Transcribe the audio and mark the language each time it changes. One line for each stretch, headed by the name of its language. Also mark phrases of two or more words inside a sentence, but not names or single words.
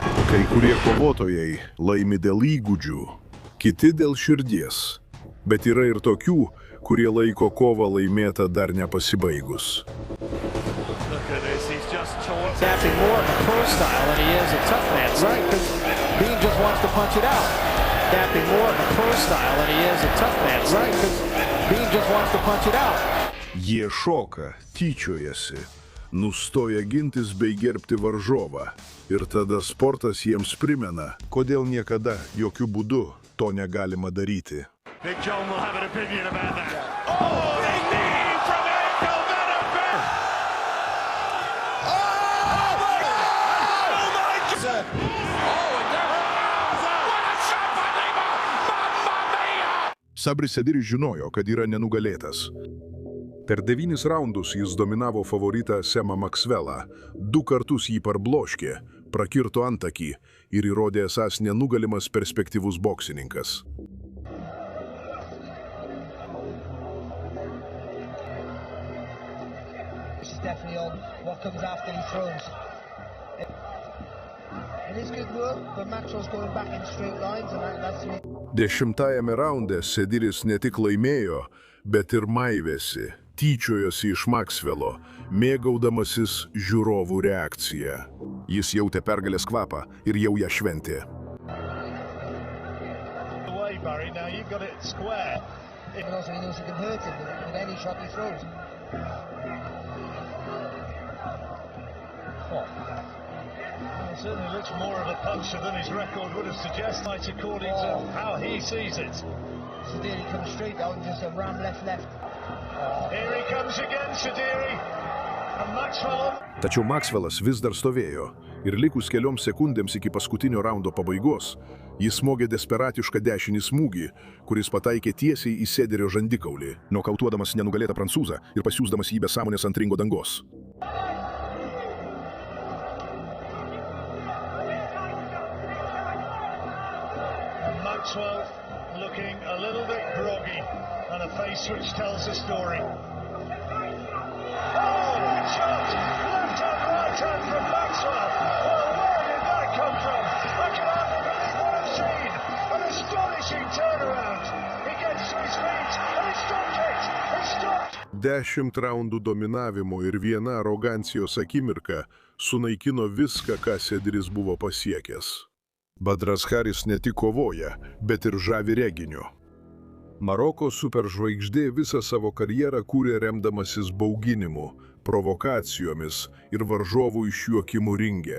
Lithuanian: Kai kurie kovotojai laimi dėl įgūdžių, kiti dėl širdies. Bet yra ir tokių, kurie laiko kovą laimėtą dar nepasibaigus.
English: Tapping more of a pro style than he is a tough man. Right, because Bean just wants to punch it out. Tapping more of a pro style than he is a tough man. Right, because Bean just wants to punch it out.
Lithuanian: Jie šoka, tyčiojasi, nustoja gintis bei gerbti varžovą. Ir tada sportas jiems primena, kodėl niekada jokių būdų to negalima daryti.
English: Big John will have an opinion about that. Oh, big knee from Ankle Venom. Oh, my God! Oh, my God! Oh, and there... What a shot by Lima!
Italian: Mamma mia!
Lithuanian: Sabris Sediris žinojo, kad yra nenugalėtas. Per 9 raundus jis dominavo favoritą Semą Maxwellą, 2 kartus jį parbloškė, prakirto antakį ir įrodė esąs nenugalimas perspektyvus boksininkas.
English: Definitely on what comes after he throws. It is good work, but Maxwell's going back in straight lines, and that's me.
Lithuanian: 10-ajame raunde Sediris ne tik laimėjo, bet ir maivėsi, tyčiojosi iš Maxwello, mėgaudamasis žiūrovų reakciją. Jis jautė pergalės kvapą ir jau ją šventė.
English: Away, Barry. Now you've got it square. And also he knows he can hurt him with any shot he throws. Well, it certainly looks more of a puncher than his record would have suggested, according to how he sees it. Sadiri comes straight out and just a ram left. Here he comes again, Sadiri. And Maxwell.
Lithuanian: Tačiau Maxwellas vis dar stovėjo ir likus kelioms sekundėms iki paskutinio raundo pabaigos, jis smogė desperatišką dešinį smūgį, kuris pataikė tiesiai į Sedirio žandikaulį, nokautuodamas nenugalėtą prancūzą ir pasiųsdamas jį be sąmonės ant ringo dangos.
English: Maxwell looking a little bit groggy and a face which tells a story. Oh, big shot! Left hand, right hand from Maxwell. Oh, where did that come from? I can hardly believe what I've seen. An astonishing turnaround. He gets to his feet and he stopped it. He stopped.
Lithuanian: 10 raundų dominavimo ir viena arogancijos akimirka sunaikino viską, ką Sediris buvo pasiekęs. Badras Haris ne tik kovoja, bet ir žavi reginiu. Maroko superžvaigždė visą savo karjerą kūrė remdamasis bauginimu, provokacijomis ir varžovų išjuokimu ringe.